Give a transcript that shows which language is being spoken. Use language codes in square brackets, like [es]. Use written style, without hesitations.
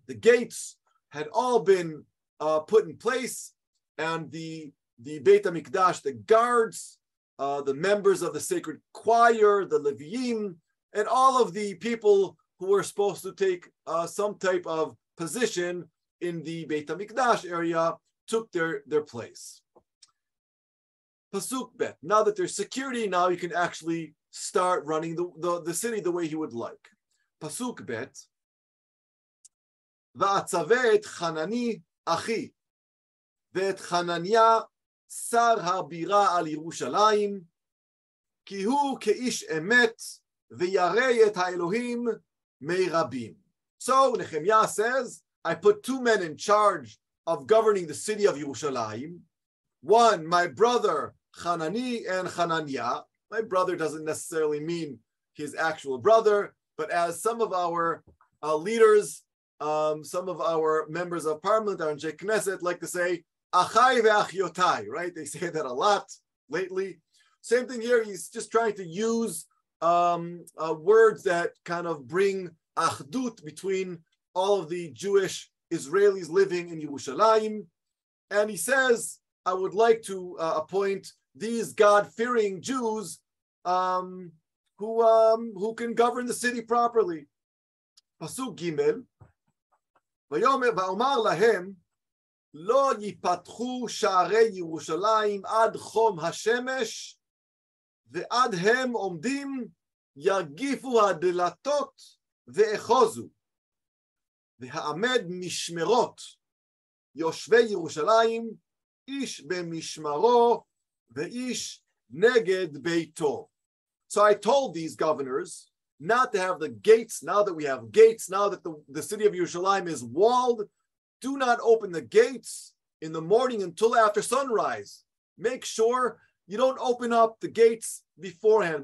[en] The gates had all been put in place, and the Beit HaMikdash, the guards, the members of the sacred choir, the Leviyim, and all of the people who were supposed to take some type of position in the Beit HaMikdash area took their place. Pasuk Bet. Now that there's security, now you can actually start running the city the way he would like. Pasuk Bet. [he] Va'atzaveh et Hanani achi ve'et Hananya שר הבירה על ירושלים, כי הוא כאיש אמת, וירא את האלוהים מרבים. [en] So Nechemia says, I put 2 men in charge of governing the city of Yerushalayim. One, my brother Hanani and Hananya. My brother doesn't necessarily mean his actual brother, but as some of our leaders, some of our members of parliament, our Anshei Knesset, like to say, [he] Achai ve'achyotai, [en] right? They say that a lot lately. Same thing here. He's just trying to use words that kind of bring achdut between all of the Jewish Israelis living in Yerushalayim. And he says, I would like to appoint these God-fearing Jews who can govern the city properly. Pasuk Gimel. [he] Va'omar lahem, לא ייפתחו שערי ירושלים עד חום השמש, ועד הם עומדים ירגיפו הדלתות ואחוזו, והעמד משמרות יושבי ירושלים, איש במשמרו ואיש נגד ביתו. [en] So I told these governors not to have the gates, now that we have gates, now that the city of Yerushalayim is walled, do not open the gates in the morning until after sunrise. Make sure you don't open up the gates beforehand.